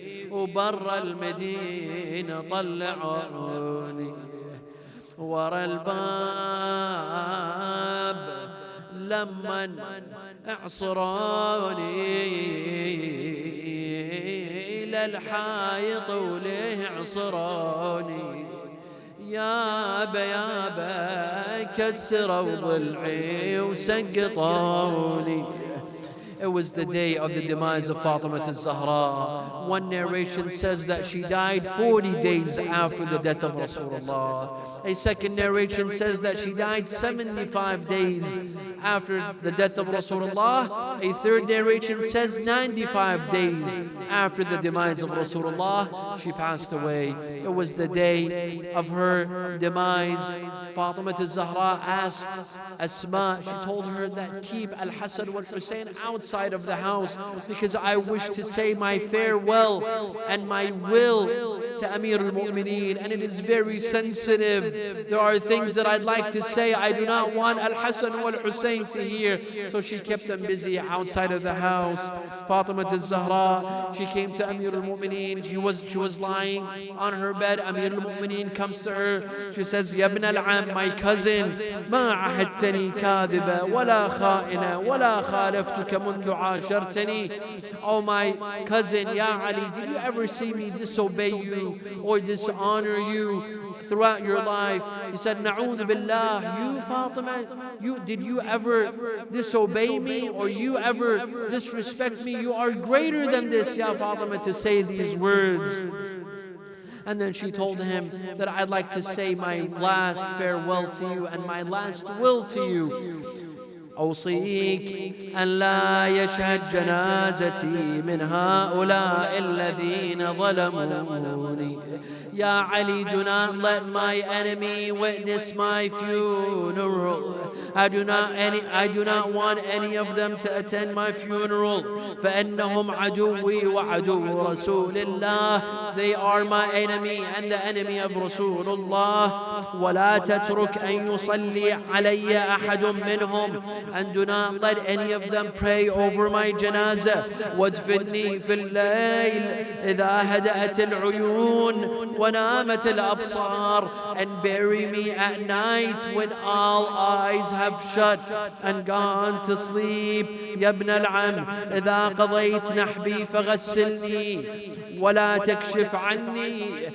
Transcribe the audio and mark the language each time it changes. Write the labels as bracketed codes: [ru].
[ar] وبرا المدينة طلعوني ورا الباب لما اعصروني للحايط وليه عصروني يابا كسروا ضلعي وسقطوني. [en] It was the day of the demise of Fatima Zahra. One narration says that she died 40 days after the death of Rasulullah. A second narration says that she died 75 days after the death of Rasulullah. A third narration says 95 days after the demise of Rasulullah, she passed away. It was the day of her demise. Fatima Zahra asked Asma, she told her that keep Al-Hassan wal Hussein outside of the house because I wish to say my farewell and my will to Amir al-Mu'mineen, and it is very sensitive. There are things that I'd like to say. I do not want Al-Hassan wal Hussein to hear. So she kept them busy outside of the house. Fatima Zahra, she came to Amir al-Mu'mineen. She was lying on her bed. Amir al-Mu'mineen comes to her. She says, Ya ibn al-Am, my cousin, [ar] ما عهدتني كاذبة ولا خائنة ولا خالفتك منذ عاشرتني. [en] Oh my cousin, Ya Ali, did you ever see me disobey you or dishonor you throughout your life? He said, [ar] Na'udhu billah, [en] you Fatima, did you ever disobey me or you ever disrespect me? You are greater than this, Ya Fatima, to say these words. And then she told him that I'd like to say my last farewell to you and my last will to you. [ar] أوصيك أن لا يشهد جنازتي من هؤلاء الذين ظلموني. [en] Ya Ali, do not let my enemy witness my funeral. I do not want any of them to attend my funeral. [ar] فإنهم عدوي وعدو رسول الله. [en] They are my enemy and the enemy of Rasulullah. [ar] ولا تترك أن يصلي علي أحد منهم. [en] And do not let any of them pray over my janazah. [ar] وادفني في الليل إذا هدأت العيون ونامت الأبصار. [en] And bury me at night when all eyes have shut and gone to sleep. [ar] يا ابن العم إذا قضيت نحبي فغسلني ولا تكشف عني.